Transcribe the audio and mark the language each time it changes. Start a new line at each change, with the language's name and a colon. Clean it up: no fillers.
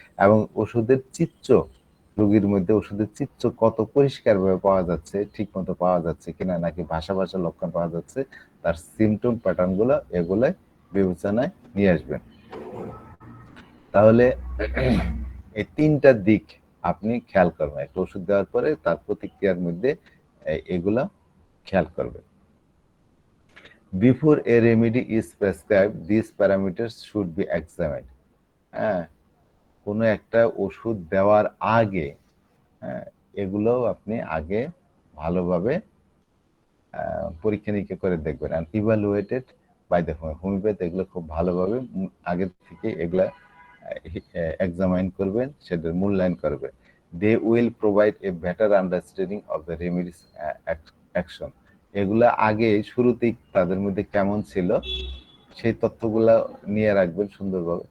Bangla: এবং ওষুধের চিত্র, রোগীর মধ্যে ওষুধের চিত্র কত পরিষ্কারভাবে পাওয়া যাচ্ছে, ঠিক মতো পাওয়া যাচ্ছে কিনা, নাকি ভাষা লক্ষণ পাওয়া যাচ্ছে, তার সিমটম প্যাটার্নগুলো এগুলো বিবেচনায় নিয়ে আসবেন। তাহলে এই তিনটা দিক আপনি খেয়াল করবেন একটা ওষুধ দেওয়ার পরে তার প্রতিক্রিয়ার মধ্যে এগুলা খেয়াল করবেন।
English: Before a remedy is prescribed, these parameters should be examined.
Bangla: হ্যাঁ, কোনো একটা ওষুধ দেওয়ার আগে এগুলো আপনি আগে ভালোভাবে পরীক্ষা নিরীক্ষা করে দেখবেন।
English: and evaluated by the
Bangla: homeopath এগুলো খুব ভালোভাবে আগে থেকে এগুলা এক্সামাইন করবেন, সেটার মূল্যায়ন করবেন।
English: They will provide a better understanding of the remedies action.
Bangla: এগুলা আগে শুরুতেই তাদের মধ্যে কেমন ছিল সেই তথ্যগুলা নিয়ে রাখবেন সুন্দরভাবে।